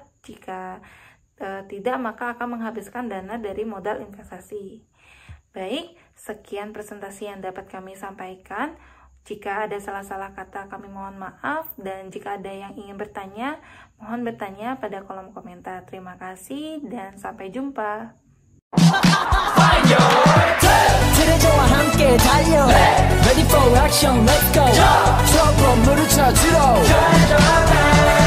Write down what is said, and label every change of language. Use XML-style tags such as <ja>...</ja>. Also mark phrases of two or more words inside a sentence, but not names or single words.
<id>Jika tidak, maka akan menghabiskan dana dari modal investasi. Baik, sekian presentasi yang dapat kami sampaikan. Jika ada salah-salah kata, kami mohon maaf, dan jika ada yang ingin bertanya, mohon bertanya pada kolom komentar. Terima kasih dan sampai jumpa.</id> <ko>트레저와 함께 달려</ko> <en>Ready for action, let's go</en> <ko>트럭으로 물을 찾으러</ko>